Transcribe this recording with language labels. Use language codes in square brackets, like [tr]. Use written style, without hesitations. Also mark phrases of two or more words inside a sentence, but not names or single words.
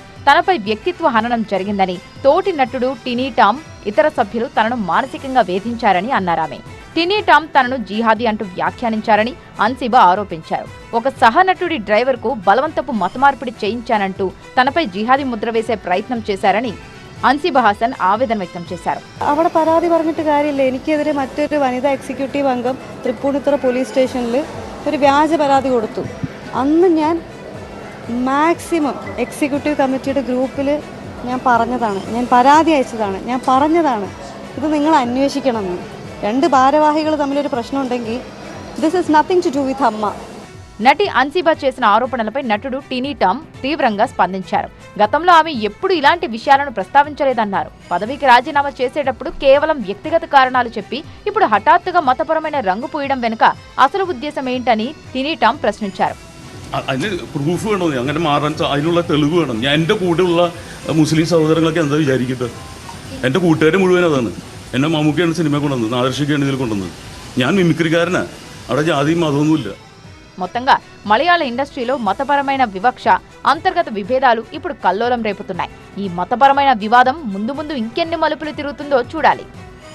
[te] తనపై వ్యక్తిత్వ హననం జరిగిందని, తోటి నటుడు టినీ టామ్ ఇతర సభ్యులు తనను మానసికంగా వేధించారని అన్నారామె. టినీ టామ్ తనను జిహాదీ అంటూ వ్యాఖ్యానించారని అన్సిబా ఆరోపించారు. ఒక సహనటుడి డ్రైవర్ కు బలవంతపు మతమార్పిడి చేయించానంటూ తనపై జిహాదీ ముద్ర వేసే ప్రయత్నం చేశారని [ml] അൻസിബ ഹാസൻ ആവേദന വ്യക്തം ചെയ്തു. അവിടെ പരാതി പറഞ്ഞിട്ട് കാര്യമില്ല. എനിക്കെതിരെ മറ്റൊരു വനിതാ എക്സിക്യൂട്ടീവ് അംഗം തൃപ്പൂണിത്തുറ [en] police station [ml] ഒരു വ്യാജ പരാതി കൊടുത്തു. അന്ന് ഞാൻ [en] maximum executive committee [ml] ഗ്രൂപ്പിൽ ഞാൻ പറഞ്ഞതാണ്, ഞാൻ പരാതി അയച്ചതാണ്, ഞാൻ പറഞ്ഞതാണ് ഇത് നിങ്ങൾ അന്വേഷിക്കണമെന്ന്. രണ്ട് ഭാരവാഹികൾ തമ്മിലൊരു പ്രശ്നമുണ്ടെങ്കിൽ [en] this is nothing to do with [ml] അമ്മ. [te] నటి అన్సిబా చేసిన ఆరోపణలపై నటుడు టినీ టామ్ తీవ్రంగా స్పందించారు. గతంలో ఆమె ఎప్పుడు ఇలాంటి విషయాలను ప్రస్తావించలేదన్నారు. పదవికి రాజీనామా చేసేటప్పుడు కేవలం వ్యక్తిగత కారణాలు చెప్పి ఇప్పుడు హఠాత్తుగా మతపరమైన రంగు పూయడం వెనుక అసలు ఉద్దేశం ఏంటని టినీ టామ్ ప్రశ్నించారు. [ml] അതിന് പ്രൂഫ് വേണോ? അങ്ങനെ മാറാൻ അതിനുള്ള തെളിവ് വേണം. ഞാൻ എൻ്റെ കൂടെയുള്ള മുസ്ലിം സഹോദരങ്ങളൊക്കെ എന്താ വിചാരിക്കുന്നത്? എൻ്റെ കൂട്ടുകാർ മുഴുവൻ അതാണ്. എന്നെ മമ്മൂക്കയാണ് സിനിമ കൊണ്ടുവന്നത്, നാദർശിക്കാണ് ഇതിൽ കൊണ്ടുവന്നത്. ഞാൻ മിമിക്രിക്കാരനാണ്. അവിടെ ജാതിയും മതമൊന്നുമില്ല. [te] మొత్తంగా మలయాళ ఇండస్ట్రీలో మతపరమైన వివక్ష, అంతర్గత విభేదాలు ఇప్పుడు కల్లోలం రేపుతున్నాయి. ఈ మతపరమైన వివాదం ముందు ముందు ఇంకెన్ని మలుపులు తిరుగుతుందో చూడాలి.